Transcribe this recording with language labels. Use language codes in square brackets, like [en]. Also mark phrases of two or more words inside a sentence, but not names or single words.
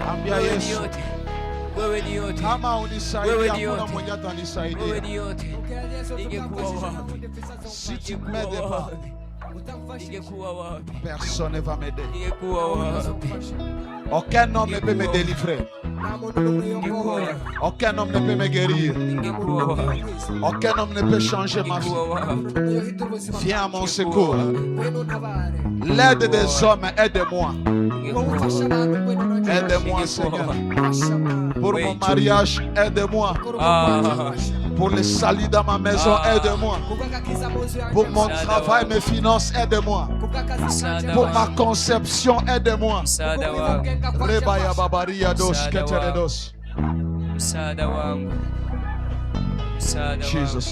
[sw] ya wewe ni Yesu. yote, wewe ni yote, Kama Wewe unisaidia, ni hakuna yote. mwenye wewe atanisaidia. ni yote. Ningekuwa wapi? [fr] Si tu [sw] Ningekuwa [fr] m'aides pas, [sw] wapi? Ningekuwa wapi? [fr] personne ne va m'aider. [sw] Ningekuwa wapi? [fr] Aucun homme ne peut me délivrer. [sw] Ningekuwa wapi? [fr] Aucun homme ne peut me guérir. [sw] Ningekuwa wapi? [fr] Aucun homme ne peut changer ma vie. [sw] Ningekuwa wapi? [fr] Viens à mon secours. L'aide des hommes, aide-moi. Aide-moi, Seigneur. Pour mon mariage, aide-moi. Ah, Pour le salut dans ma maison, aide-moi. Pour mon travail, mes finances, aide-moi. [sw] msaada [fr] Pour ma [sw] wangu, [fr] conception, aide-moi. [sw] msaada wangu, Rebaya babaria dos, keteredos. msaada wangu, msaada wangu, Jesus.